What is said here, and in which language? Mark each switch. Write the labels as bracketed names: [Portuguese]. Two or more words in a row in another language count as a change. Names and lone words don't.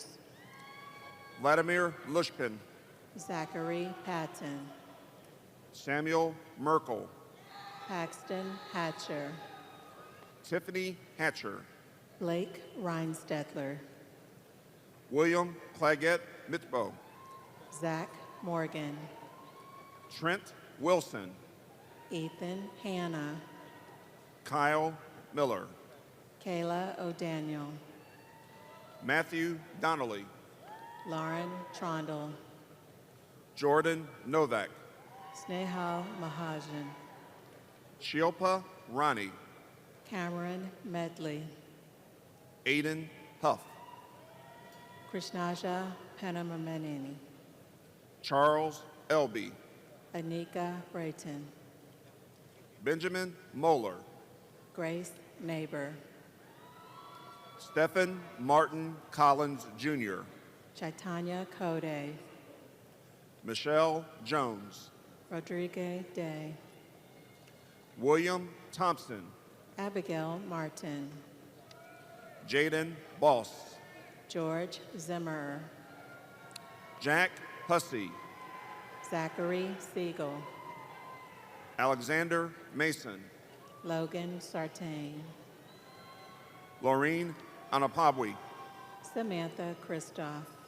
[English] Vladimir Lushkin, Zachary Patton, Samuel Merkel, Paxton Hatcher, Tiffany Hatcher, Blake Reinstetler, William Claggett Mitbo, Zach Morgan, Trent Wilson, Ethan Hanna, Kyle Miller, Kayla O'Daniel, Matthew Donnelly, Lauren Trondle, Jordan Novak, Snehal Mahajan, Shilpa Rani, Cameron Medley, Aiden Huff, Krishnaja Panamamenini, Charles Elby, Anika Brayton, Benjamin Moeller, Grace Neighbor, Stephen Martin Collins Jr., Chaitanya Kode, Michelle Jones, Rodrigue Day, William Thompson, Abigail Martin, Jaden Boss, George Zimmer, Jack Hussey, Zachary Siegel, Alexander Mason, Logan Sartain, Laureen Anapabwi, Samantha Kristoff,